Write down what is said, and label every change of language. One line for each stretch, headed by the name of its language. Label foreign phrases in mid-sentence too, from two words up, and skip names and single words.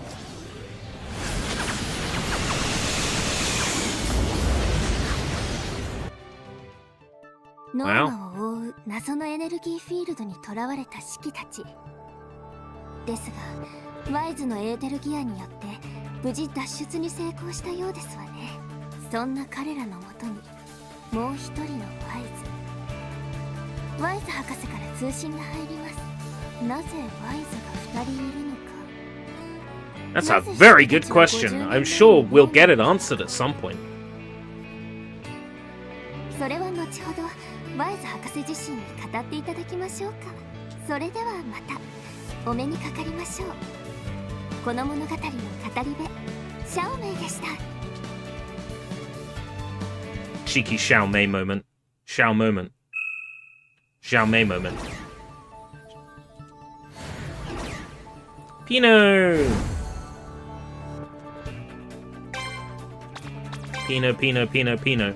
Japanese: ノーマを覆う謎のエネルギーフィールドにとらわれたシキたちですが、ワイズのエーテルギアによって無事脱出に成功したようですわね。そんな彼らのもとにもう一人のワイズ博士から通信が入ります。なぜワイズが2人いるのか。
English: That's a very good question. I'm sure we'll get it answered at some point.
Japanese: それは後ほどワイズ博士自身に語っていただきましょうか。それではまたお目にかかりましょう。この物語の語り部シャオメイでした。
English: Cheeky Xiao Mei moment. Xiao moment. Xiao Mei moment. Pino! Pino, Pino, Pino, Pino.